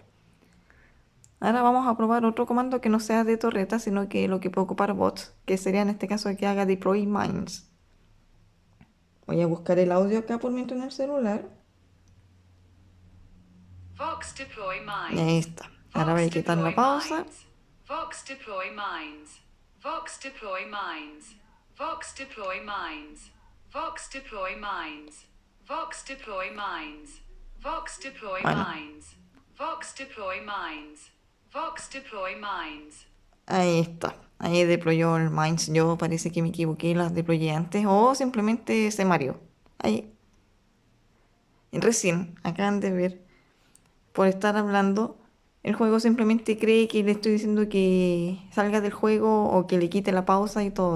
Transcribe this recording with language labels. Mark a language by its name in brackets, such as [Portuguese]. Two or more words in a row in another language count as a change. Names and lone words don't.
[Spanish] Ahora vamos a probar otro comando que no sea de torreta, sino que lo que puede ocupar bots, que sería en este caso que haga [English] deploy mines. [Spanish] Voy a buscar el audio acá por mientras en el celular. [English] Vox deploy [Spanish] Y ahí [English] mines. [Spanish] está. Ahora voy a quitar la pausa. [English] Vox deploy mines. Vox deploy mines. Vox deploy mines. Vox deploy mines. Vox deploy mines. Vox deploy [Spanish] Bueno, [English] mines. Vox deploy mines. Vox deploy mines. [Spanish] ahí está. Ahí deployó el mines. Yo parece que me equivoqué y las deployé antes. O simplemente se mareó. Ahí. Recién acaban de ver. Por estar hablando, el juego simplemente cree que le estoy diciendo que salga del juego o que le quite la pausa y todo.